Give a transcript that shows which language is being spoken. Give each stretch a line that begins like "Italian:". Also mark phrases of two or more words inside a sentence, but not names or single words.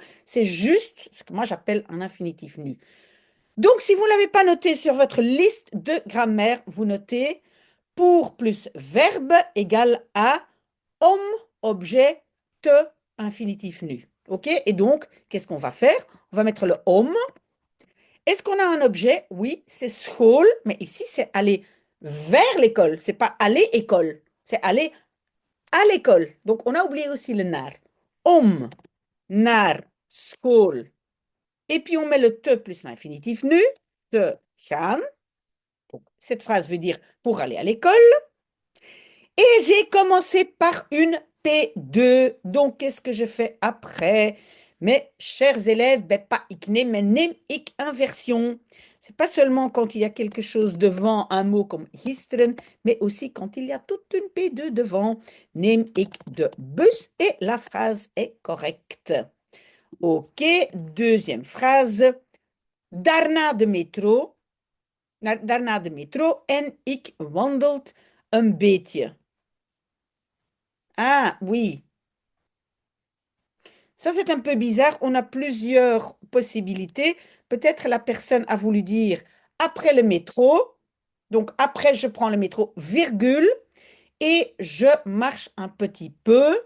French: C'est juste ce que moi j'appelle un infinitif nu. Donc, si vous ne l'avez pas noté sur votre liste de grammaire, vous notez pour plus verbe égale à homme, objet, te, infinitif nu. OK? Et donc, qu'est-ce qu'on va faire? On va mettre le homme. Est-ce qu'on a un objet? Oui, c'est school, mais ici, c'est aller vers l'école. C'est pas aller école, c'est aller à l'école. Donc, on a oublié aussi le naar.
Dutch: Om, naar, school.
French: Et puis, on met le te plus l'infinitif nu.
Dutch: Te gaan.
French: Donc, cette phrase veut dire pour aller à l'école. Et j'ai commencé par une P2. Donc, qu'est-ce que je fais après? Mes chers élèves, ben, pas
Dutch: ik neem,
French: mais
Dutch: neem ik
French: inversion. C'est pas seulement quand il y a quelque chose devant un mot comme gisteren, mais aussi quand il y a toute une P2 devant.
Dutch: Neem ik de bus
French: et la phrase est correcte. Ok, deuxième phrase.
Dutch: Daarna de metro. Daarna de metro en ik wandelt een beetje.
French: Ah oui, ça c'est un peu bizarre. On a plusieurs possibilités. Peut-être la personne a voulu dire après le métro. Donc après je prends le métro, virgule, et je marche un petit peu.